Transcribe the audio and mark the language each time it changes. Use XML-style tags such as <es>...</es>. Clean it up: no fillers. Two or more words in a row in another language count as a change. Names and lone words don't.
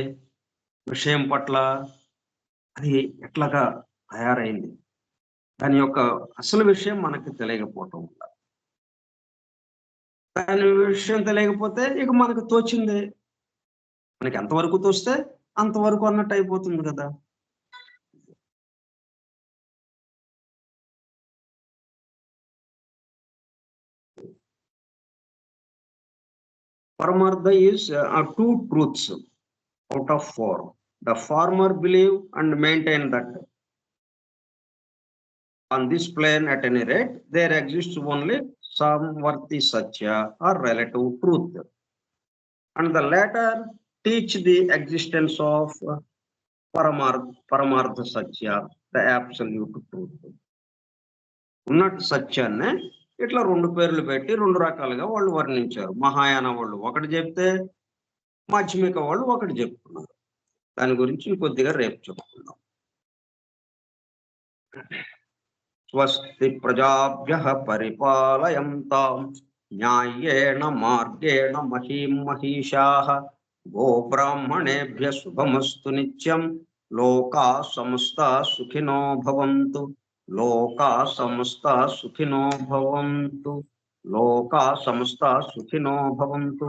<te>విషయం పట్ల అది ఎట్లాగా తయారైంది, దాని యొక్క అసలు విషయం మనకి తెలియకపోవటం వల్ల. దాని విషయం తెలియకపోతే ఇక మనకు తోచిందే, మనకి ఎంతవరకు తోస్తే అంతవరకు అన్నట్టు అయిపోతుంది కదా.</te> <en>Paramartha is two truths out of four. The farmer believe and maintain that on this plane at any rate, there exists only some</en> <sa>Varti Satya</sa> <en>or relative truth. And the latter teach the existence of</en> <sa>Paramartha Satya,</sa> <en>the absolute truth.</en> <te>ఉన్నట్టు సత్యాన్ని ఇట్లా రెండు పేర్లు పెట్టి రెండు రకాలుగా వాళ్ళు వర్ణించారు. మహాయాన వాళ్ళు ఒకటి చెప్తే, మాధ్యమిక వాళ్ళు ఒకటి చెప్తున్నారు. దాని గురించి కొద్దిగా రేపు చెప్పుకుందాం.</te> <sa>స్వస్తి ప్రజాభ్యః పరిపాలయంతాం న్యాయేణ మార్గేణ మహీం మహీషాః గోబ్రాహ్మణేభ్యః శుభమస్తు నిత్యం లోకా సమస్తా సుఖినో భవంతు లోకా సమస్తా సుఖినో భవంతు లోకా సమస్తా సుఖినో భవంతు.</sa>